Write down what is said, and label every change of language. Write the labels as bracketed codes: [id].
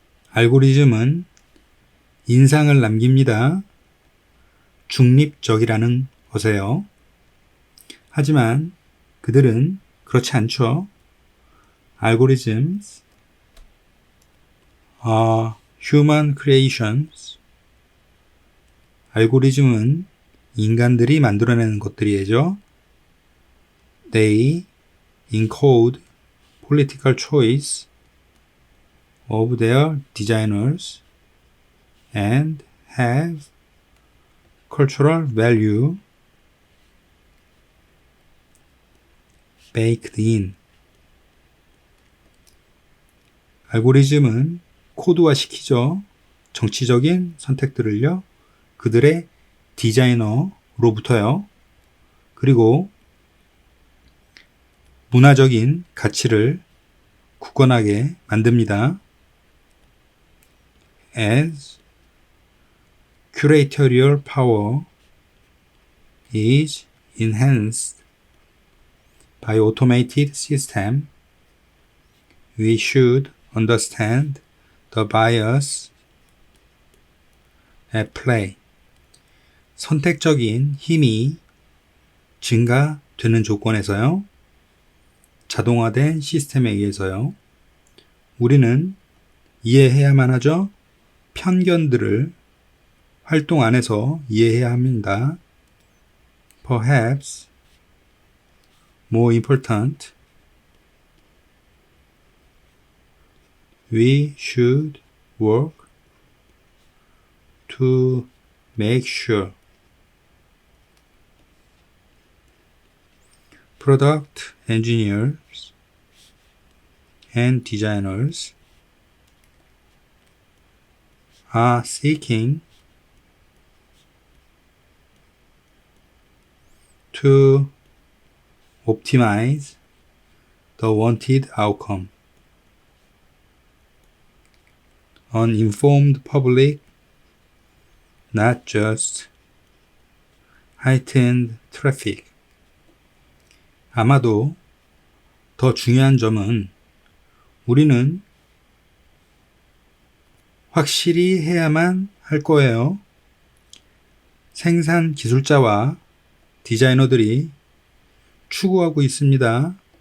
[ko] 알고리즘은 인상을 남깁니다. 중립적이라는 것에요. 하지만 그들은 그렇지 않죠. [en] Algorithms are human creations. [ko] 알고리즘은 인간들이 만들어내는 것들이죠. [en] They encode political choice of their designers and have cultural value baked in. [ko] 알고리즘은 코드화 시키죠. 정치적인 선택들을요. 그들의 디자이너로부터요. 그리고 문화적인 가치를 굳건하게 만듭니다. [en] As curatorial power is enhanced by automated system, we should understand the bias at play. [ko] 선택적인 힘이 증가되는 조건에서요. 자동화된 시스템에 의해서요. 우리는 이해해야만 하죠. 편견들을 활동 안에서 이해해야 합니다. [en] Perhaps more important, we should work to make sure product engineers and designers are seeking to optimize the wanted outcome. An informed public, not just heightened traffic. [ko] 아마도 더 중요한 점은 우리는 확실히 해야만 할 거예요. 생산 기술자와 디자이너들이 추구하고 있습니다.